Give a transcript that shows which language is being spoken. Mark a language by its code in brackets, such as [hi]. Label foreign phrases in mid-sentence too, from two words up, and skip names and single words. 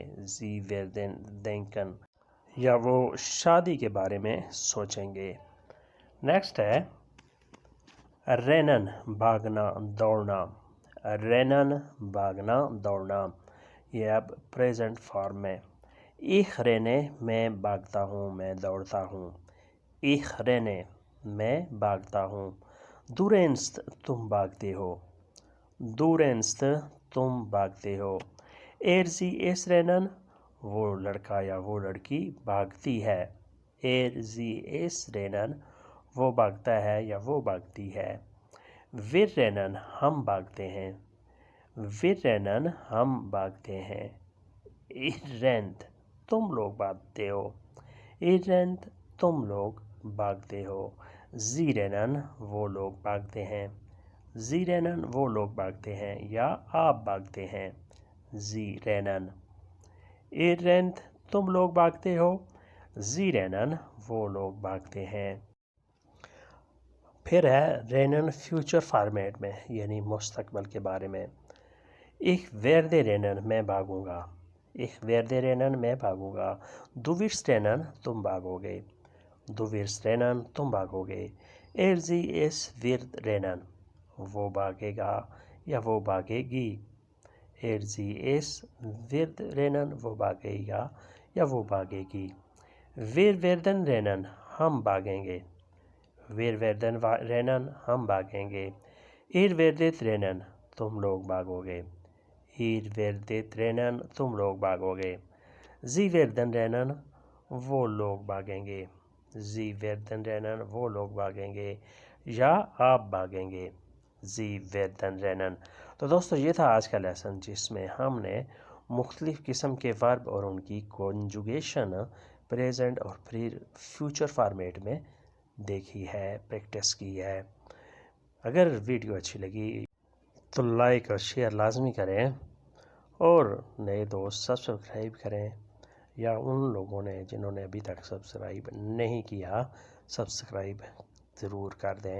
[de] Sie werden denken [ur] یا وہ شادی کے بارے میں سوچیں گے. نیکسٹ ہے rennen بھاگنا دوڑنا. rennen بھاگنا دوڑنا یہ اب پریزنٹ فارم میں. [de] Ich renne [ur] میں بھاگتا ہوں میں دوڑتا ہوں. [de] Ich renne [ur] میں بھاگتا ہوں. [de] Du rennst [ur] تم بھاگتے ہو. [de] Du rennst [ur] تم بھاگتے ہو. [de] Sie es rennen [ur] وہ لڑکا یا وہ لڑکی بھاگتی ہے. [de] Sie es rennen [ur] وہ بھاگتا ہے یا وہ بھاگتی ہے. [de] Wir rennen [ur] ہم بھاگتے ہیں. [de] Wir rennen [ur] ہم بھاگتے ہیں. [de] Ihr rennt [ur] تم لوگ بھاگتے ہو. [de] Ihr rennt [ur] تم لوگ بھاگتے ہو. [de] Sie rennen [ur] وہ لوگ بھاگتے ہیں. [de] Sie rennen [ur] وہ لوگ بھاگتے ہیں یا آپ بھاگتے ہیں. [de] Sie rennen. Ihr rennt [ur] تم لوگ بھاگتے ہو. [de] Sie rennen [ur] وہ لوگ بھاگتے ہیں. پھر ہے rennen فیوچر فارمیٹ میں یعنی مستقبل کے بارے میں. [de] Ich werde rennen [ur] میں بھاگوں گا. [de] Ich werde rennen [ur] میں بھاگوں گا. [de] Du wirst rennen [ur] تم بھاگو گے. [de] Du wirst rennen [ur] تم بھاگو گے. [de] Sie es wird rennen [ur] وہ بھاگے گا یا وہ بھاگے گی. [de] Sie es wird rennen [ur] وہ بھاگے گا یا وہ بھاگے گی. [de] Wir werden rennen [ur] ہم بھاگیں گے. [de] Wir werden rennen [ur] ہم بھاگیں گے. [de] Ihr werdet rennen [ur] تم لوگ بھاگو گے. [de] ihr werdet rennen, [ur] تم لوگ بھاگو گے. [de] sie werden rennen, [ur] وہ لوگ بھاگیں گے. [de] sie werden rennen, [ur] وہ لوگ بھاگیں گے یا آپ بھاگیں گے. [de] sie werden rennen. [ur] تو دوستو یہ تھا آج کا لیسن جس میں ہم نے مختلف قسم کے ورب اور ان کی کنجوگیشن پریزنٹ اور فیوچر فارمیٹ میں دیکھی ہے، پریکٹس کی ہے. اگر ویڈیو اچھی لگی تو لائک اور شیئر لازمی کریں اور نئے دوست سبسکرائب کریں، یا ان لوگوں نے جنہوں نے ابھی تک سبسکرائب نہیں کیا سبسکرائب ضرور کر دیں.